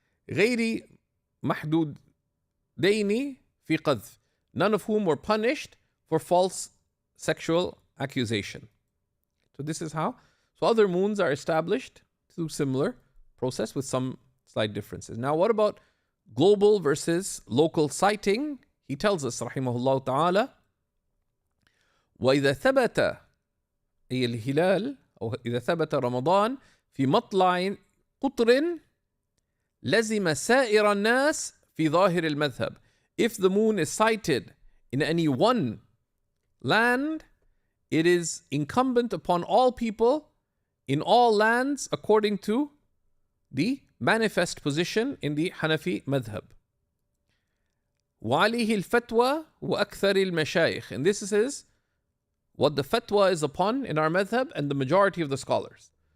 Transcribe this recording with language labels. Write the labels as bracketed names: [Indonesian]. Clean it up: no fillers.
[Arabic] غير محدودين في قذف, [English] none of whom were punished for false sexual accusation. So this is how. So other moons are established through similar process with some slight differences. Now what about global versus local sighting? He tells us [Arabic] rahimahullah ta'ala, وإذا ثبت أي الهلال أو إذا ثبت رمضان في مطلع قطر لزم سائر الناس في ظاهر المذهب. [English] If the moon is sighted in any one land, it is incumbent upon all people in all lands according to the manifest position in the Hanafi madhab. [Arabic] وعليه الفتوى وأكثر المشايخ, [English] and this is what the fatwa is upon in our madhab and the majority of the scholars.